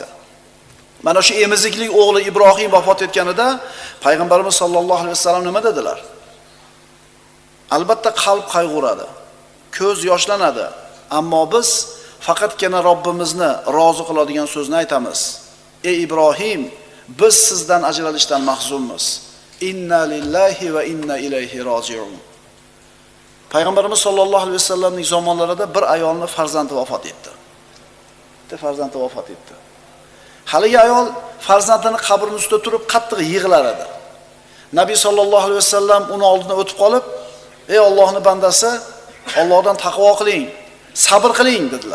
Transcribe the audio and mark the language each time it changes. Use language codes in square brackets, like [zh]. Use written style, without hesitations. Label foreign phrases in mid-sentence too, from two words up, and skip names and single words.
[uz] Mana shu emiziklik o'g'li Ibrohim vafot etganida payg'ambarimiz [ar] صلى الله عليه وسلم [uz] nima dedilar? Albatta qalb qayg'uradi, ko'z yoshlanadi, ammo biz faqatgina Robbimizni rozi qiladigan so'zni aytamiz. Ey Ibrohim, biz sizdan ajralishdan mahzunmiz. [ar] إنا لله وإنا إليه راجعون. [uz] Payg'ambarimiz [ar] صلى الله عليه وسلم [uz] zamonlarida bir ayolning farzandi vafot etdi. Farzandi vafot etdi. Haligi ayol farzandini qabrining ustida turib qattiq yig'lar edi. Nabiy [ar] صلى الله عليه وسلم [uz] uni oldidan o'tib qolib, "Ey Allohning bandasi, Allohdan taqvo qiling, sabr qiling" dedilar.